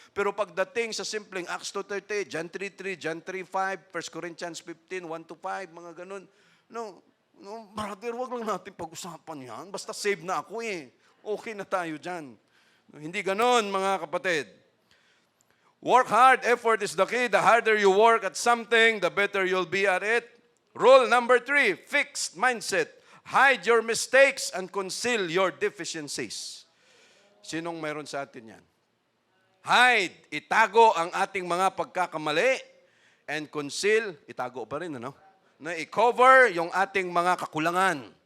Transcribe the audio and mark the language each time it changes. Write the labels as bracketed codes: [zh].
[tl] Pero pagdating sa simpleng Acts 2:38, John 3:3, John 3:5, 1 Corinthians 15, 1-5, mga ganun. No, brother, wag lang natin pag-usapan yan. Basta save na ako eh. Okay na tayo dyan. No, hindi ganun, mga kapatid. [en] Work hard, effort is the key. The harder you work at something, the better you'll be at it. Rule number 3, fixed mindset. Hide your mistakes and conceal your deficiencies. [tl] Sinong mayroon sa atin yan? Hide, itago ang ating mga pagkakamali, and conceal, itago pa rin, ano? Na i-cover yung ating mga kakulangan.